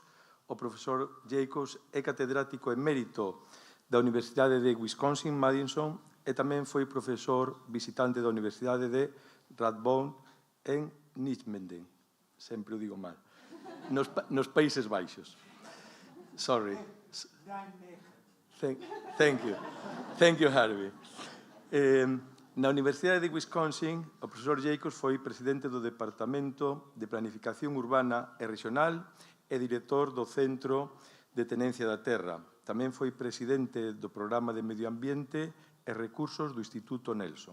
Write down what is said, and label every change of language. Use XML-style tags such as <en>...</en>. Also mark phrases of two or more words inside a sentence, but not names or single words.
<gl>O profesor Jacobs é catedrático emérito da Universidade de Wisconsin-Madison e tamén foi profesor visitante da Universidade de Radboud en Nijmegen. Sempre o digo mal. Nos Países Baixos.</gl> <en>Sorry. Thank you. Thank you, Harvey.</en> <gl>Na Universidade de Wisconsin, o profesor Jacobs foi presidente do Departamento de Planificación Urbana e Regional e director do Centro de Tenencia da Terra. Tamén foi presidente do Programa de Medio Ambiente e Recursos do Instituto Nelson.</gl>